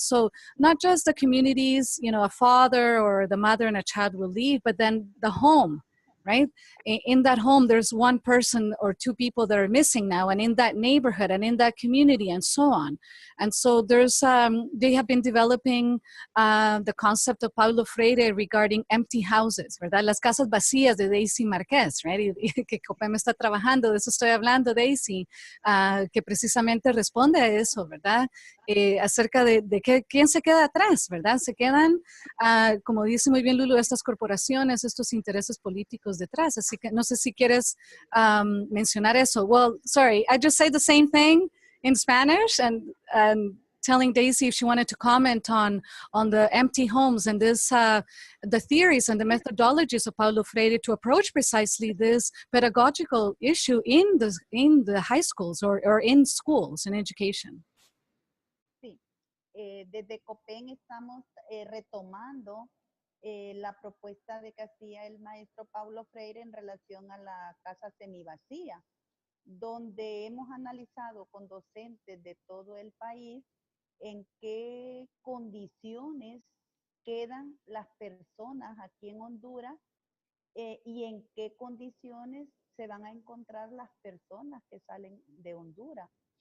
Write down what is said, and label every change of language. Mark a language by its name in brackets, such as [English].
[English] So not just the communities, you know, a father or the mother and a child will leave, but then the home, right? In that home, there's one person or two people that are missing now, and in that neighborhood and in that community and so on. And so there's, they have been developing the concept of Paulo Freire regarding empty houses, ¿verdad? [Spanish] Las casas vacías de Daisy Márquez, right? Que COPEM está trabajando, de eso estoy hablando, Daisy, que precisamente responde a eso, ¿verdad? Acerca de quién se queda atrás, ¿verdad? Se quedan, como dice muy bien Lulu, estas corporaciones, estos intereses políticos detrás. [English] Así que no sé si quieres mencionar eso. Well, sorry, I just say the same thing in Spanish and telling Daisy if she wanted to comment on the empty homes and this, the theories and the methodologies of Paulo Freire to approach precisely this pedagogical issue in the high schools or in schools, in education. [Spanish] Sí, desde COPEN estamos retomando la propuesta de que hacía el maestro Paulo Freire en relación a la casa semivacía, donde hemos analizado con docentes de todo el país en qué condiciones quedan las personas aquí en Honduras y en qué condiciones se van a encontrar las personas que salen de Honduras.